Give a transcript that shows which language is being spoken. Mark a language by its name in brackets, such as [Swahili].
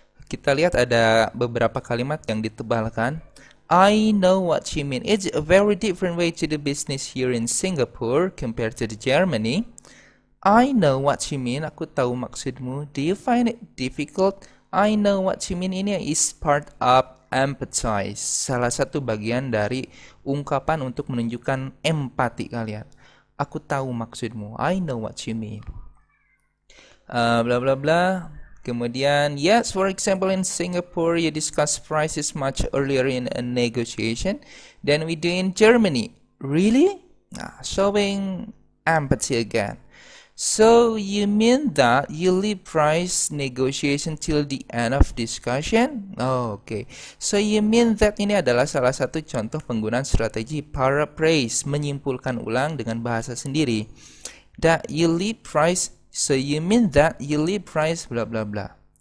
[Indonesian] Kita lihat ada beberapa kalimat yang ditebalkan. [English] I know what you mean. It's a very different way to do business here in Singapore compared to the Germany. I know what you mean. Aku tahu maksudmu. Do you find it difficult? I know what you mean. Ini is part of empathize. [Indonesian] Salah satu bagian dari ungkapan untuk menunjukkan empati kalian. [English] Aku tahu maksudmu. I know what you mean. Bla bla bla. Kemudian, yes, for example, in Singapore, you discuss prices much earlier in a negotiation than we do in Germany. Really? Showing empathy again. So you mean that you leave price negotiation till the end of discussion? [Indonesian] Oh, oke. So you mean that ini adalah salah satu contoh penggunaan strategi paraphrase, menyimpulkan ulang dengan bahasa sendiri. [English] That you leave price, so you mean that you leave price bla bla bla.